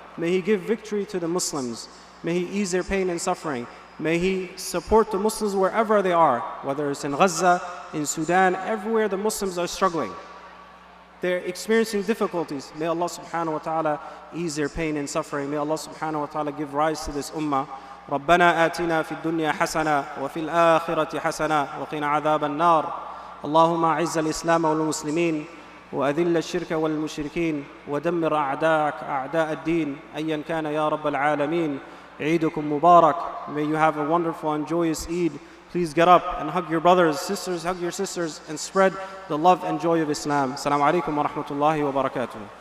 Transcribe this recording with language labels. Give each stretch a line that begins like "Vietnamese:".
English: May He give victory to the Muslims. May He ease their pain and suffering. May He support the Muslims wherever they are, whether it's in Gaza, in Sudan, everywhere the Muslims are struggling. They're experiencing difficulties. May Allah subhanahu wa ta'ala ease their pain and suffering. May Allah subhanahu wa ta'ala give rise to this ummah.
Arabic: ربنا آتنا في الدنيا حسنة وفي الآخرة حسنة وقنا عذاب النار. اللهم أعز الإسلام والمسلمين وأذل الشرك والمشركين ودمر أعداءك أعداء الدين أيا كان يا رب العالمين. عيدكم مبارك.
English: May you have a wonderful and joyous Eid. Please get up and hug your brothers, sisters, hug your sisters, and spread the love and joy of Islam.
Arabic: Assalamu Alaykum wa rahmatullahi wa barakatuh.